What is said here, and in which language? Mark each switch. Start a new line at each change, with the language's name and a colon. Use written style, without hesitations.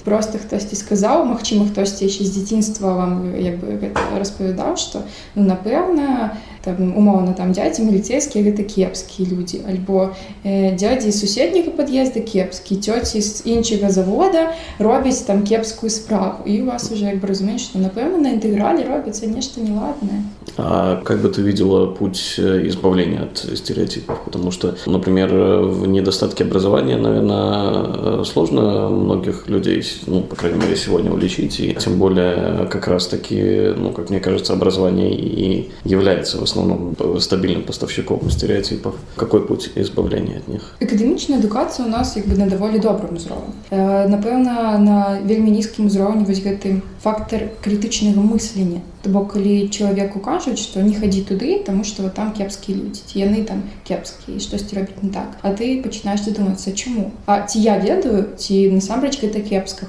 Belarusian: Просто хтосьці сказаў, магчыма, хтосьці яшчэ з дзяцінства вам як бы гэта распавядаў, што ну напэўна там, умоўна там дзядзі міліцейскія гэта кепскія людзі, альбо дзядзі з суседняга пад'езда кепскі, цёці з іншага завода робяць там кепскую справу. І у вас уже як бы разумееш, што напэўна на інтэграле робіцца нешта неладнае.
Russian: А как бы ты видела путь избавления от стереотипов? Потому что, например, в недостатке образования, наверное, сложно многих людей, ну, по крайней мере, сегодня уличить, и тем более как раз-таки, ну, как мне кажется, образование и является в основном стабильным поставщиком стереотипов. Какой путь избавления от них?
Belarusian: Акадэмічная адукацыя у нас як бы на даволі добрым узроўні. Напэўна, на вельмі нізкім узроўні вось гэты фактор крытычнага мыслення. То бок, калі чалавеку кажуць, што не хадзі туды, таму што вот там кепскія людзі, ці яны там кепскія, і штосьці робяць не так. А ты пачынаеш задумацца, чаму? А ці я ведаю, ці насамрэч гэта кепска?